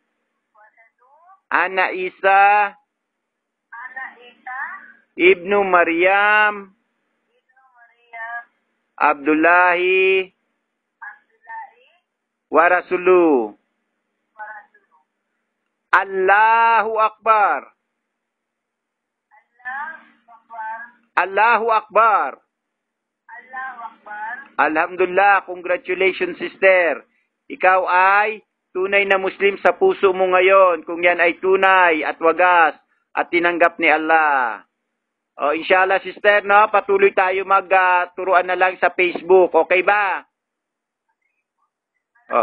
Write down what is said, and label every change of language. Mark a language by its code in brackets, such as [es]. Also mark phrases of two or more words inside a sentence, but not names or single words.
[ar] أن عيسى ابن مريم عبد الله ورسوله. الله أكبر. الله أكبر. Alhamdulillah, [en] congratulations, sister. [tl] Ikaw ay tunay na Muslim sa puso mo ngayon, kung yan ay tunay at wagas at tinanggap ni Allah. O, inshallah, sister, no? Patuloy tayo magturuan na lang sa Facebook. Okay ba? Oh.